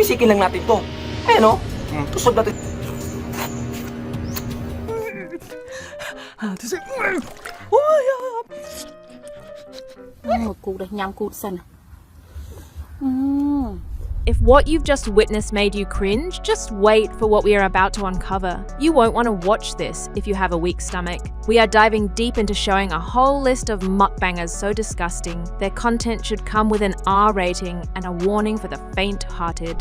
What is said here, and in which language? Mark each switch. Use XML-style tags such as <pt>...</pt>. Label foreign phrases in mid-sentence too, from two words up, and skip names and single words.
<tl>Chichikin lang natin to. Ayan o. Tusog natin.</tl> <vi>Một cục đây, nhắm cục xanh.</vi> <en>If what you've just witnessed made you cringe, just wait for what we are about to uncover. You won't want to watch this if you have a weak stomach. We are diving deep into showing a whole list of mukbangers so disgusting. Their content should come with an R rating and a warning for the faint-hearted.</en>